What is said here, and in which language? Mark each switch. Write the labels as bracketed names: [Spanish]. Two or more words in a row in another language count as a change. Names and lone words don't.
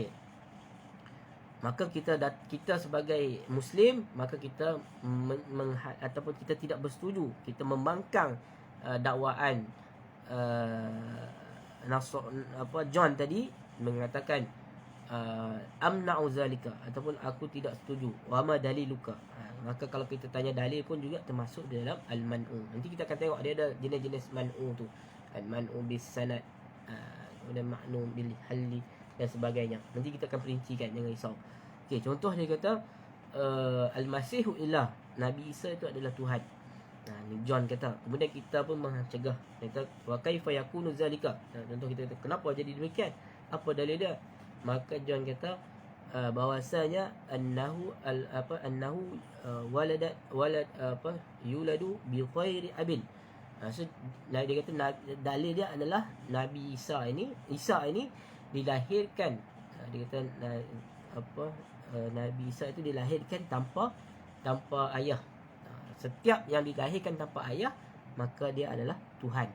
[Malay] Maka kita sebagai Muslim, maka kita ataupun kita tidak bersetuju, kita membangkang dakwaan John tadi, mengatakan [Arabic] أمنع ذلك, [Malay] ataupun aku tidak setuju, [Arabic] وما دليلك. [Malay] Maka kalau kita tanya dalil pun juga termasuk dalam al-man'u. Nanti kita akan tengok dia ada jenis-jenis man'u tu. [Arabic] المنع بالسند, [Malay] kemudian [Arabic] منع بالحل [Malay] dan sebagainya. Nanti kita akan perincikan, jangan risau. Okey, contoh dia kata [Arabic] المسيح إله, [Malay] Nabi Isa itu adalah Tuhan. Ni John kata. Kemudian kita pun mencegah. Dia kata [Arabic] وكيف يكون ذلك. [Malay] Contoh kita kata kenapa jadi demikian? Apa dalil dia? Maka John kata bahwasanya [Arabic] أنه يولد بغير أب. [Malay] So dia kata dalil dia adalah Nabi Isa ini dilahirkan, dia kata Nabi Isa itu dilahirkan tanpa ayah. Setiap yang dilahirkan tanpa ayah, maka dia adalah Tuhan.